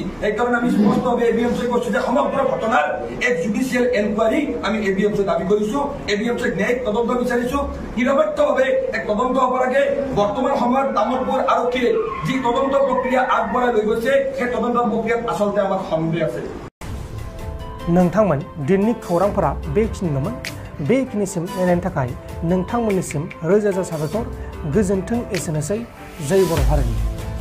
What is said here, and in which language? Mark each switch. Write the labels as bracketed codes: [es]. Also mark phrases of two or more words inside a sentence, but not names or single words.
[as] সেইকাৰণে আমি স্পষ্টভাৱে ABMয়ে কৈছো যে সমগ্ৰ ঘটনাৰ এক জুডিচিয়েল এনকুৱাৰী আমি ABMয়ে দাবী কৰিছো। ABMয়ে ন্যায়িক তদন্ত বিচাৰিছো, নিৰপেক্ষভাৱে এক তদন্ত হ'ব লাগে। বৰ্তমান সময়ত তামোলপুৰ আৰক্ষীয়ে যি তদন্ত প্ৰক্ৰিয়া আগবঢ়াই লৈ গৈছে সেই তদন্ত প্ৰক্ৰিয়াত আচলতে আমাৰ সন্দেহ আছে। [brx] नोंथांमोन दिननि खौरांफोरा बेखिनिल'मोन। बेखिनिसिम नायनायनि थाखाय नोंथांमोननिसिम रोजा रोजा साबायखर। गोजोन्थों। एसेनोसै। जय बर' हारिनि।